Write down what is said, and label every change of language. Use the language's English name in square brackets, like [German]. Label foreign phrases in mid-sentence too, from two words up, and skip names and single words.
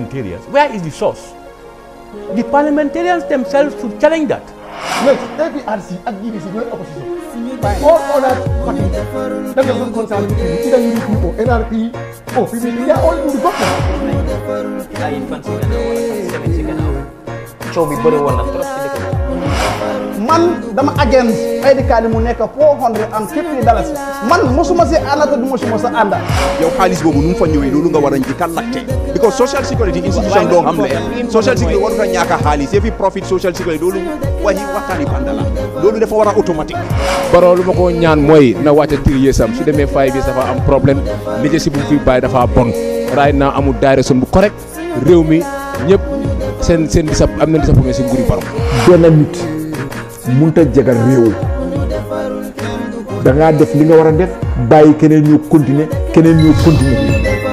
[English] Where is the source? The parliamentarians themselves should challenge that. next APRC ak GDC ñooy opposition all other parties that are not concerned with either UDP or NRP or PDP, they are all in the government. [Wolof] coow bi bëri woon na trop ci dëkk bi. man dama [English] against ID card [Wolof] mu nekk $450 man mosuma si ànd te du mosuma sa ànda. yow xaalis boobu nu mu fa ñëwee loolu nga war a njëkk a laajte because [English] social security institution [Wolof] doo xam ne [English] social security [Wolof] warut a ñàkk a xaalis yëfi profit [English] social security [Wolof] loolu waxtaani banda la loolu dafa war a automatique. Barrow lu ma ko ñaan mooy na wàcce [English] 3 years [Wolof] am su demee 5 years dafa am problème leadership bu mu fi bàyyi dafa bon [English] right now [Wolof] amul direction bu correct réew mi ñëpp seen am na disappointment si nguuri Barrow. benn nit mënut a jagal réew da ngaa def li nga war a def bàyyi keneen ñu continuer